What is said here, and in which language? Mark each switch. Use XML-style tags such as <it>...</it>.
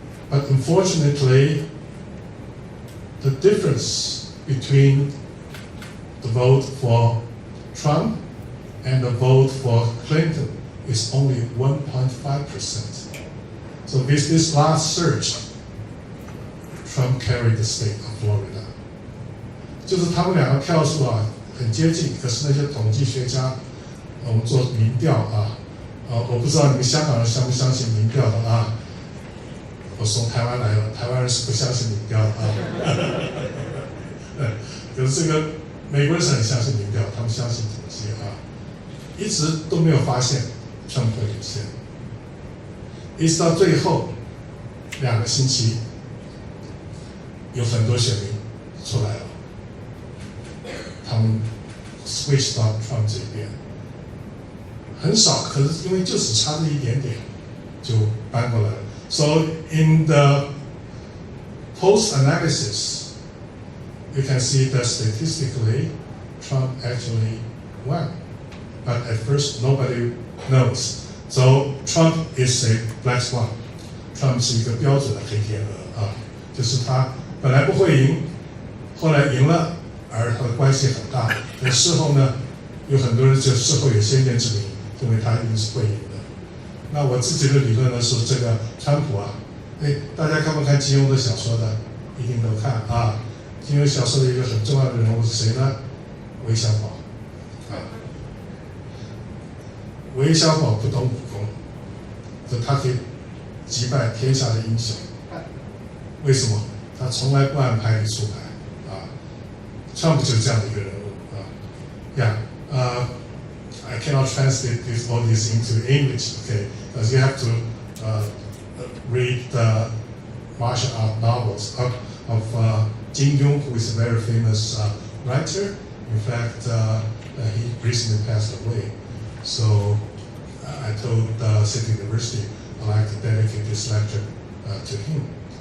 <en>But unfortunately, the difference between the vote for Trump and the vote for Clinton is only 1.5%. So with this last surge, Trump carried the state of Florida.</en> <zh>就是他们两个票数很接近，可是那些统计学家，我们做民调我不知道你们香港人相不相信民调的我从台湾来了，台湾人是不相信民调的可是这个美国人是很相信民调，他们相信统计一直都没有发现川普领先，一直到最后2个星期，有很多选民出来了，他们 switch 到 Trump 这边，很少，可是因为就只差这一点点，就搬过来了。</zh> <en>So in the post analysis, you can see that statistically, Trump actually won. But at first, nobody knows. So Trump is a black swan.</en> <zh>Trump 是一个标准的黑天鹅啊，就是他本来不会赢，后来赢了，而他的关系很大。但事后呢，有很多人就事后有先见之明，认为他一定是会赢的。那我自己的理论呢是这个川普啊，大家看不看金庸的小说的？一定都看啊。金庸小说的一个很重要的人物是谁呢？韦小宝啊。韦小宝不懂武功，这他可以击败天下的英雄。为什么？他从来不按牌理出牌啊。川普就是这样的一个人物啊。</zh> <en>Yeah, I cannot translate all this into English, okay? Because you have to read the martial art novels of Jin Yong, who is a very famous writer. In fact, he recently passed away. So I told City University I'd like to dedicate this lecture to him.</en>